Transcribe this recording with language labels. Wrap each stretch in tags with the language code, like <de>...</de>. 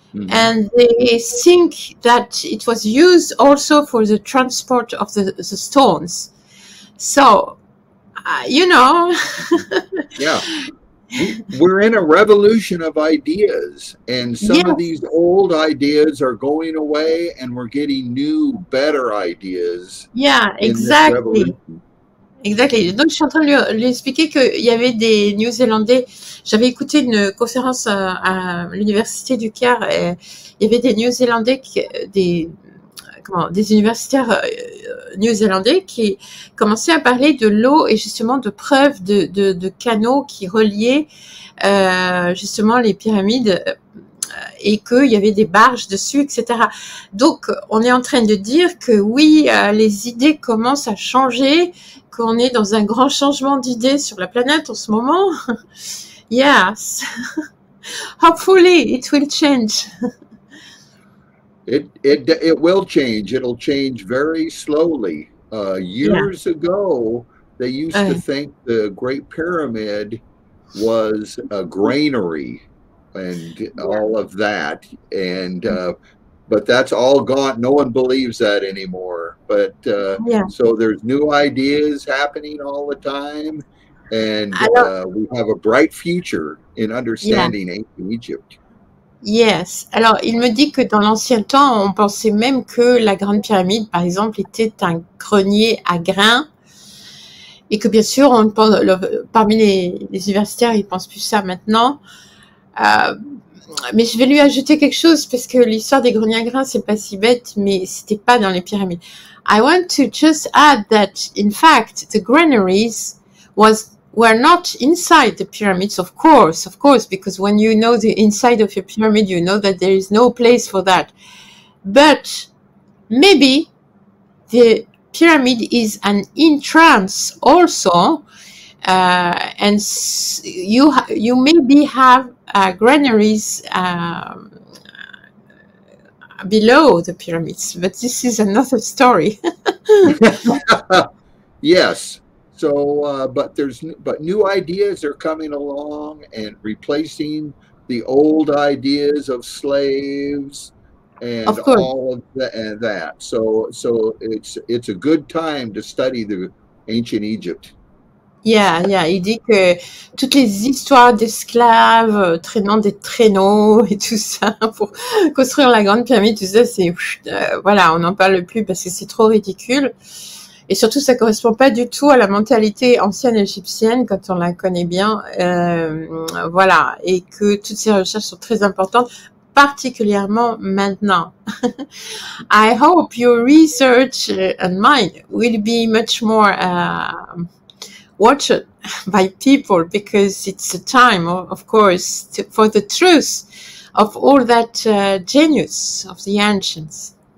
<en>And they think that it was used also for the transport of the stones. So, you know. Yeah. We're in a revolution of ideas, and some of these old ideas are going away, and we're getting new, better ideas. Yeah, exactly. Exactly.</en> <fr>Donc, je suis en train de lui expliquer qu'il y avait des Néo-Zélandais. J'avais écouté une conférence à l'université du Caire. Et il y avait des Néo-Zélandais, des universitaires néo-zélandais qui commençaient à parler de l'eau et justement de preuves de canaux qui reliaient justement les pyramides et qu'il y avait des barges dessus, etc. Donc, on est en train de dire que oui, les idées commencent à changer, qu'on est dans un grand changement d'idées sur la planète en ce moment.</fr> <en>Yes. Hopefully, it will change. It will change. It'll change very slowly. Years ago, they used to think the Great Pyramid was a granary and all of that, and but that's all gone. No one believes that anymore. But so there's new ideas happening all the time, and we have a bright future in understanding ancient Egypt. Yes.</en> <fr>Alors, il me dit que dans l'ancien temps, on pensait même que la Grande Pyramide, par exemple, était un grenier à grains et que bien sûr, parmi les universitaires, ils pensent plus ça maintenant. Mais je vais lui ajouter quelque chose parce que l'histoire des greniers à grains, c'est pas si bête, mais c'était pas dans les pyramides.</fr> <en>I want to just add that, in fact, the granaries were not inside the pyramids, of course, because when you know the inside of a pyramid, you know that there is no place for that. But maybe the pyramid is an entrance also, and you maybe have granaries below the pyramids, but this is another story. Yes. So, but new ideas are coming along and replacing the old ideas of slaves and all of that. So it's a good time to study the ancient Egypt.</en> <fr>Yeah, il dit que toutes les histoires d'esclaves traînant des traîneaux et tout ça pour construire la Grande Pyramide, tout ça, c'est voilà, on n'en parle plus parce que c'est trop ridicule. Et surtout, ça correspond pas du tout à la mentalité ancienne égyptienne quand on la connaît bien. Voilà, et que toutes ces recherches sont très importantes, particulièrement maintenant.</fr> <en>I hope your research and mine will be much more watched by people because it's a time, of course, for the truth of all that genius of the ancients.</en>